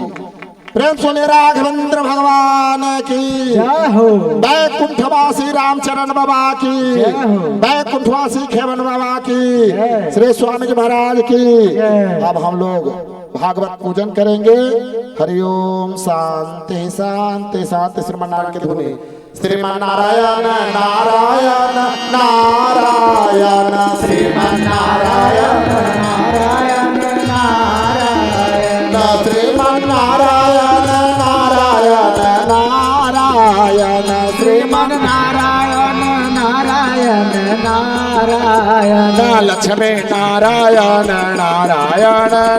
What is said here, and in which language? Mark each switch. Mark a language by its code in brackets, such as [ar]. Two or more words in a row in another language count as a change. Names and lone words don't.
[hi] प्रेम सुने राघवेंद्र भगवान की, बैकुंठवासी रामचरण बाबा की, बैकुंठवासी खेवन बाबा की, श्री स्वामी जी महाराज की। अब हम लोग भागवत पूजन करेंगे। [sa] हरिओम शांति शांति शांति। [hi] श्रीमन्नारायण की धुनी। श्रीमन्नारायण नारायण नारायण, श्रीमन्नारायण नारायण नारायण, श्रीमन्नारायण नारायण नारायण, श्रीमन्नारायण नारायण नारायण, लक्ष्मी नारायण नारायण